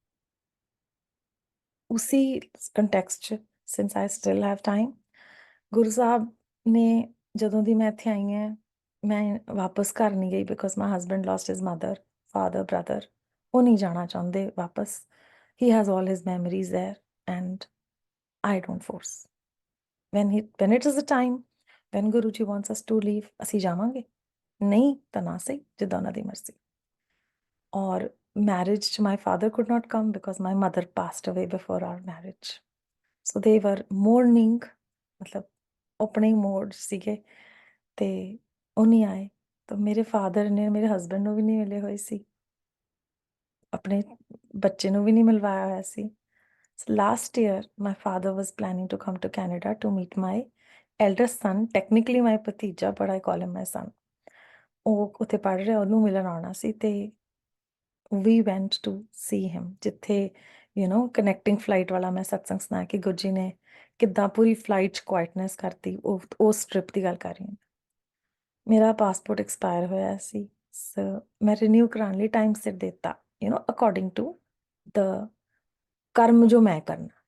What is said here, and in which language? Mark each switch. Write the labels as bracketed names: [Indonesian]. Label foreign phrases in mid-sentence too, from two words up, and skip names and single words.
[Punjabi] ਉसी ਕੰਟੈਕਸਟ 'ਚ, [English] since I still have time, [Punjabi] ਗੁਰੂ ਸਾਹਿਬ ਨੇ ਜਦੋਂ ਦੀ ਮੈਂ ਇੱਥੇ ਆਈ ਹਾਂ, ਮੈਂ ਵਾਪਸ ਘਰ ਨਹੀਂ ਗਈ [English] because my husband lost his mother, father, brother. [Punjabi] ਉਹ ਨਹੀਂ ਜਾਣਾ ਚਾਹੁੰਦੇ ਵਾਪਸ। [English] He has all his memories there and I don't force. when it is the time, when Guru Ji wants us to leave, [Punjabi] ਅਸੀਂ ਜਾਵਾਂਗੇ, ਨਹੀਂ ਤਾਂ ਨਾ ਸਹੀ, ਜਿੱਦਾਂ ਉਹਨਾਂ ਦੀ ਮਰਜ਼ੀ। ਔਰ marriage 'ਚ [English] my father could not come because my mother passed away before our marriage. So they were mourning, [Punjabi] ਮਤਲਬ ਆਪਣੇ ਮੋਡ ਸੀਗੇ ਤੇ ਉਹ ਨਹੀਂ ਆਏ। ਤਾਂ ਮੇਰੇ ਫਾਦਰ ਨੇ ਮੇਰੇ ਹਸਬੈਂਡ ਨੂੰ ਵੀ ਨਹੀਂ ਮਿਲੇ ਹੋਏ ਸੀ, ਆਪਣੇ ਬੱਚੇ ਨੂੰ ਵੀ ਨਹੀਂ ਮਿਲਵਾਇਆ ਹੋਇਆ ਸੀ। [English] So last year, my father was planning to come to Canada to meet my eldest son, technically my ਭਤੀਜਾ, but I call him my son. [Punjabi] ਉਹ ਉੱਥੇ ਪੜ੍ਹ ਰਿਹਾ, ਉਹਨੂੰ ਮਿਲਣ ਆਉਣਾ ਸੀ ਤੇ [English] we went to see him, [Punjabi] ਜਿੱਥੇ [English] connecting flight [Punjabi] ਵਾਲਾ ਮੈਂ ਸਤਸੰਗ ਸੁਣਾਇਆ ਕਿ ਗੁਰੂ ਜੀ ਨੇ ਕਿੱਦਾਂ ਪੂਰੀ ਫਲਾਈਟ 'ਚ ਕੁਆਇਟਨੈਸ ਕਰਤੀ, ਉਸ ਟ੍ਰਿਪ ਦੀ ਗੱਲ ਕਰ ਰਹੀ ਹਾਂ। ਮੇਰਾ ਪਾਸਪੋਰਟ ਐਕਸਪਾਇਰ ਹੋਇਆ ਸੀ, ਸੋ ਮੈਂ ਰੀਨਿਊ ਕਰਾਉਣ ਲਈ ਟਾਈਮ ਸਿਰ ਦਿੱਤਾ, [English] according to the [Punjabi] ਕਰਮ ਜੋ ਮੈਂ ਕਰਨਾ।